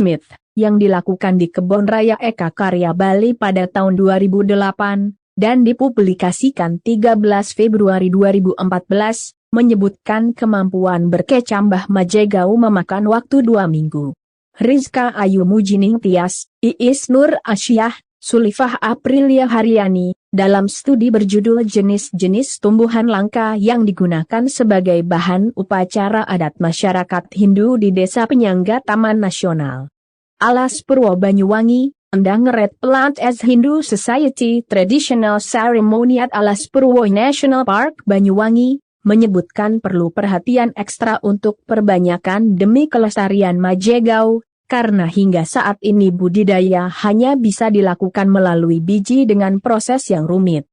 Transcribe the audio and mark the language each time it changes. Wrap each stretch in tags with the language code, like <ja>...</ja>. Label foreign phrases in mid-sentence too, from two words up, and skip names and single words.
<id>Smith, yang dilakukan di Kebun Raya Eka Karya Bali pada tahun 2008, dan dipublikasikan 13 Februari 2014, menyebutkan kemampuan berkecambah Majegau memakan waktu 2 minggu. Rizka Ayu Mujining Tias, Iis Nur Asyah, Sulifah Aprilia Haryani, dalam studi berjudul Jenis-jenis tumbuhan langka yang digunakan sebagai bahan upacara adat masyarakat Hindu di Desa Penyangga Taman Nasional Alas Purwo Banyuwangi, Endang Red Plant as Hindu Society Traditional Ceremony at Alas Purwo National Park Banyuwangi, menyebutkan perlu perhatian ekstra untuk perbanyakan demi kelestarian Majegau, karena hingga saat ini budidaya hanya bisa dilakukan melalui biji dengan proses yang rumit.</id>